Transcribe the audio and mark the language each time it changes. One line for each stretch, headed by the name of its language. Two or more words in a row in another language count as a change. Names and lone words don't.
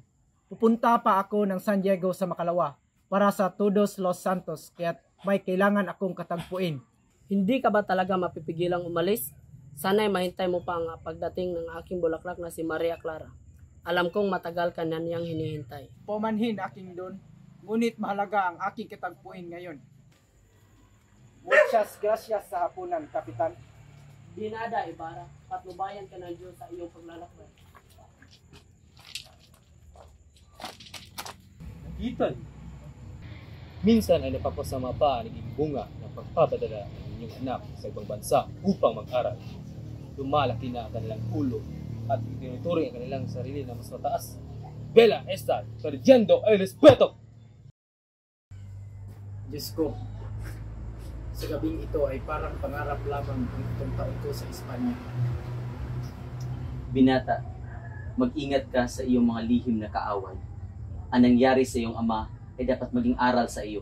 Filipino: Pupunta pa ako ng San Diego sa Makalawa para sa
Spanish: Todos Los Santos,
Filipino: kaya't may kailangan akong katagpuin. Hindi ka ba talaga mapipigilang umalis? Sana'y mahintay mo pa ang pagdating ng aking bulaklak na si Maria Clara. Alam kong matagal ka na niyang hinihintay. Pumanhin aking don, ngunit mahalaga ang aking katagpuin ngayon.
Spanish: Muchas gracias
Filipino: sa hapunan, Kapitan.
Spanish: Di nada,
Filipino: Ibarra. Patnubayan ka ng Diyos sa iyong paglalakbay. Nagitan. Minsan ay napapasama pa ang naging bunga ng pagpapadala ng inyong anak sa ibang bansa upang mag-aral. Lumalaki na ang kanilang ulo at tinuturing ang kanilang sarili na mas mataas.
Spanish: Bella está perdiendo el respeto!
Filipino: Diyos ko, sa gabing ito ay parang pangarap lamang ang itong taon ko sa Espanya. Binata, mag-ingat ka sa iyong mga lihim na kaaway. Ang nangyari sa iyong ama ay dapat maging aral sa iyo.